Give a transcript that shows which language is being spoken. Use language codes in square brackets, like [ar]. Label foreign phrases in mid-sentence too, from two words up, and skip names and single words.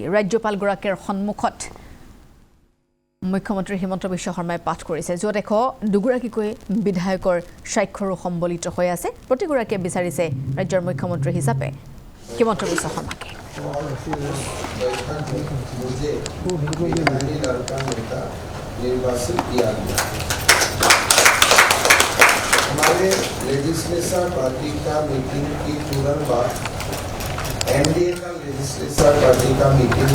[as] ৰাজ্যপাল গৰাকীৰ সন্মুখত মুখ্যমন্ত্ৰী হিমন্ত বিশ্ব শৰ্মাই পাঠ কৰিছে য'ত দুগৰাকীকৈ বিধায়কৰ স্বাক্ষৰো সম্বলিত হৈ আছে প্ৰতিগৰাকীয়ে বিচাৰিছে ৰাজ্যৰ মুখ্যমন্ত্ৰী হিচাপে হিমন্ত বিশ্ব শৰ্মাকে [hi] हमारे [en] legislature party [hi] का मीटिंग की तुरंत बाद एनडीए का [en] legislature party [hi] का मीटिंग